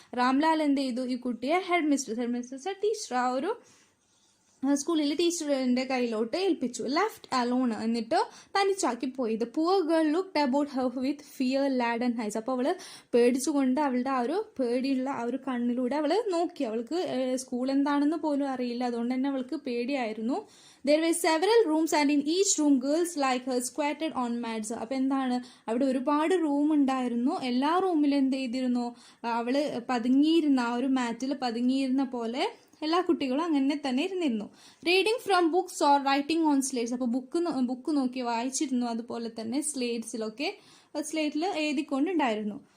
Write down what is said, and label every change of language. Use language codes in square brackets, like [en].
[ml] രാംലാൽ എന്ത് ചെയ്തു, ഈ കുട്ടിയെ ഹെഡ് മിസ്ട്രസ് ടീച്ചർ, ആ ഒരു സ്കൂളിൽ ടീച്ചറിന്റെ കയ്യിലോട്ട് ഏൽപ്പിച്ചു. [en] left alone, [ml] എന്നിട്ട് തനിച്ചാക്കി പോയി. [en] The poor girl looked about her with fear laden eyes. [ml] അപ്പോൾ അവള് പേടിച്ചുകൊണ്ട് അവളുടെ ആ ഒരു പേടിയുള്ള ആ ഒരു കണ്ണിലൂടെ അവള് നോക്കി. അവൾക്ക് സ്കൂൾ എന്താണെന്ന് പോലും അറിയില്ല, അതുകൊണ്ട് തന്നെ അവൾക്ക് പേടിയായിരുന്നു. [en] There were several rooms and in each room girls like her squatted on mats. [ml] അപ്പോൾ എന്താണ്, അവിടെ ഒരുപാട് റൂം ഉണ്ടായിരുന്നു. എല്ലാ റൂമിലും എന്ത് ചെയ്തിരുന്നു, അവള് പതുങ്ങിയിരുന്ന ആ ഒരു മാറ്റിൽ പതുങ്ങിയിരുന്ന പോലെ എല്ലാ കുട്ടികളും അങ്ങനെ തന്നെ ഇരുന്നിരുന്നു. [en] Reading from books or writing on slates. [ml] അപ്പോൾ ബുക്ക് നോക്കി വായിച്ചിരുന്നു, അതുപോലെ തന്നെ സ്ലേറ്റ്സിലൊക്കെ സ്ലേറ്റിൽ എഴുതിക്കൊണ്ടുണ്ടായിരുന്നു.